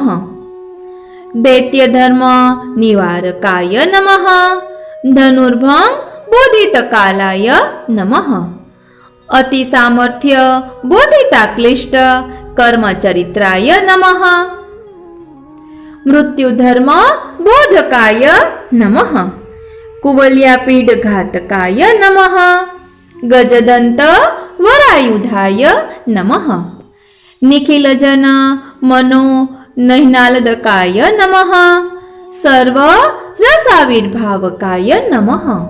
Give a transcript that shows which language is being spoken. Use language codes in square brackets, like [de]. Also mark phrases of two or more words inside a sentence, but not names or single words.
[sa] दैत्य धर्म निवारकाय नमः। धनुर्भंग बोधितकालाय नमः। अति सामर्थ्य बोधिता क्लिष्ट कर्मचरित्राय नमः। મૃત્યુધર્મ બોધકાય નમઃ, કુવલ્યાપીડઘાતકાય નમઃ, ગજદંત વરાયુધાય નમઃ, નિખિલજન મનો નૈનાલદકાય નમઃ, સર્વ રસાવિર્ભાવકાય નમઃ,